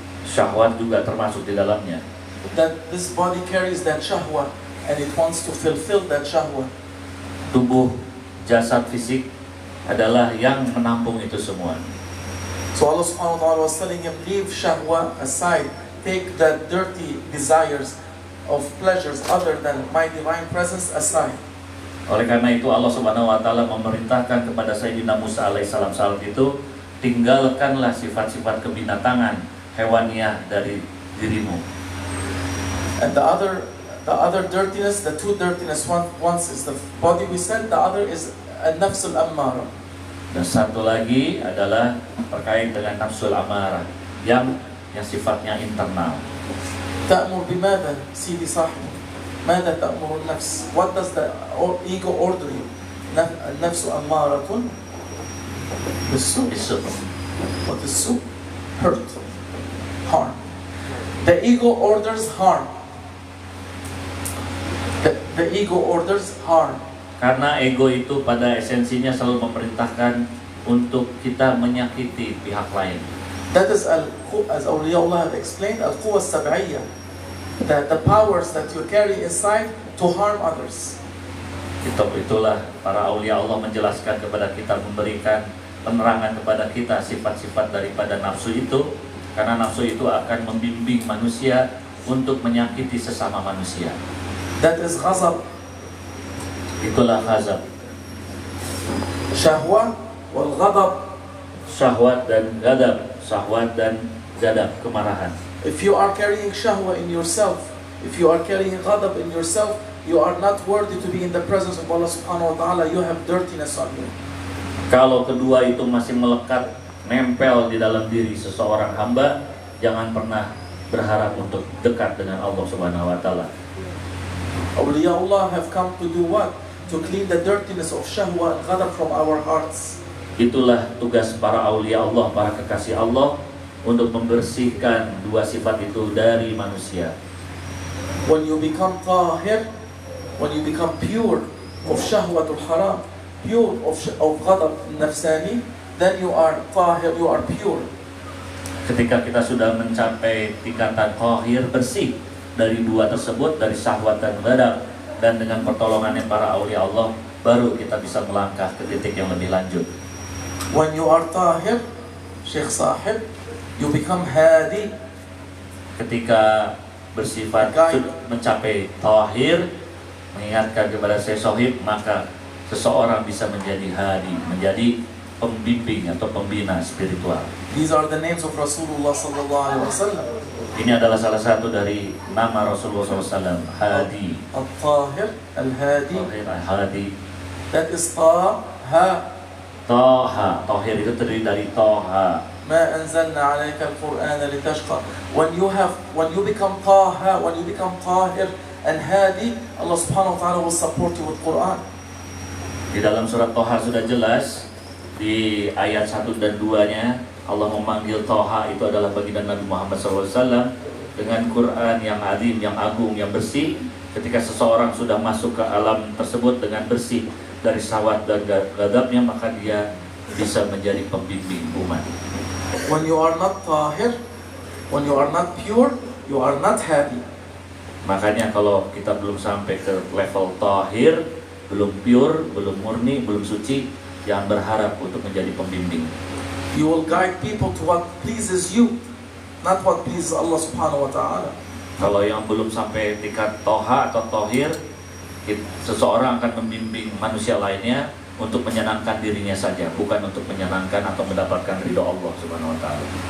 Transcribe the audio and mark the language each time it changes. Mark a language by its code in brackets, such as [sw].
[id] Syahwat juga termasuk di dalamnya. [en] That this body carries that syahwat and it wants to fulfill that syahwat. [id] Tubuh jasad fisik adalah yang menampung itu semua. [en] So Allah subhanahu wa ta'ala was telling him, leave shahwa aside, take the dirty desires of pleasures other than my divine presence aside. [id] Oleh karena itu Allah Subhanahu wa taala memerintahkan kepada Sayyidina Musa alaihissalam saat itu, tinggalkanlah sifat-sifat kebinatangan, hewaniah dari dirimu. [en] And the other dirtiness, the two dirtiness, one is the body we said, the other is [ar] an-nafs al-ammara. [id] Dan satu lagi adalah terkait dengan nafsul amarah yang sifatnya internal. [ar] تأمر بماذا سيدي صاحبي؟ ماذا تأمر النفس? [en] What does the ego order you? [ar] النفس أمارة بالسوء. [en] What is [ar] سوء? [en] Hurt, harm. The ego orders harm. The ego orders harm. [id] Karena ego itu pada esensinya selalu memerintahkan untuk kita menyakiti pihak lain. [en] That is as awliyaullah have explained, [ar] al-quwa as-sab'iyya, [en] the powers that you carry inside to harm others. [id] Itulah para aulia Allah menjelaskan kepada kita, memberikan penerangan kepada kita sifat-sifat daripada nafsu itu, karena nafsu itu akan membimbing manusia untuk menyakiti sesama manusia. [en] That is ghazab. [id] Itulah ghazab. [ar] Syahwa wal ghadab. [id] Syahwat dan ghadab, syahwat dan ghadab, kemarahan. [en] If you are carrying shahwa in yourself, if you are carrying ghadab in yourself, you are not worthy to be in the presence of Allah subhanahu wa ta'ala. You have dirtiness on you. [id] Kalau kedua itu masih melekat, nempel di dalam diri seseorang hamba, jangan pernah berharap untuk dekat dengan Allah subhanahu wa ta'ala. [en] Awliyaullah have come to do what? To clean the dirtiness of shahwa and ghadab from our hearts. [id] Itulah tugas para aulia Allah, para kekasih Allah, untuk membersihkan dua sifat itu dari manusia. [en] When you become tahir, when you become pure of [ar] shahwatul haram, [en] pure of [ar] ghadab nafsani, [en] then you are tahir, you are pure. [id] Ketika kita sudah mencapai tingkatan tahir, bersih dari dua tersebut, dari syahwat dan ghadab, dan dengan pertolongannya para aulia Allah, baru kita bisa melangkah ke titik yang lebih lanjut. [en] When you are tahir, Syekh Sahib, you become hadi. [id] Ketika bersifat mencapai tahir, mengingatkan kepada Syekh Sahib, maka seseorang bisa menjadi hadi, menjadi pembimbing atau pembina spiritual. [en] These are the names of Rasulullah sallallahu alaihi wasallam. [id] Ini adalah salah satu dari nama Rasulullah SAW, Hadi. [ar] Al-Tahir, Al-Hadi. Hadi. [en] That is Taha. Taha. [id] Tahir itu terdiri dari Taha. [ar] Ma anzalna alayka al-Qur'ana litashqa. [en] When you become Taha, when you become Tahir and Hadi, Allah subhanahu wa ta'ala will support you with Quran. [id] Di dalam surat Taha sudah jelas, di ayat 1 dan 2-nya, Allah memanggil Taha itu adalah baginda Nabi Muhammad SAW dengan Quran yang azim, yang agung, yang bersih. Ketika seseorang sudah masuk ke alam tersebut dengan bersih dari syahwat dan ghadabnya, maka dia bisa menjadi pembimbing umat. [en] When you are not tahir, when you are not pure, you are not happy. [id] Makanya kalau kita belum sampai ke level tahir, belum pure, belum murni, belum suci, jangan berharap untuk menjadi pembimbing. [en] You will guide people to what pleases you, not what pleases Allah subhanahu wa ta'ala. [id] Kalau yang belum sampai tingkat toha atau tohir, seseorang akan membimbing manusia lainnya untuk menyenangkan dirinya saja, bukan untuk menyenangkan atau mendapatkan ridho Allah subhanahu wa ta'ala.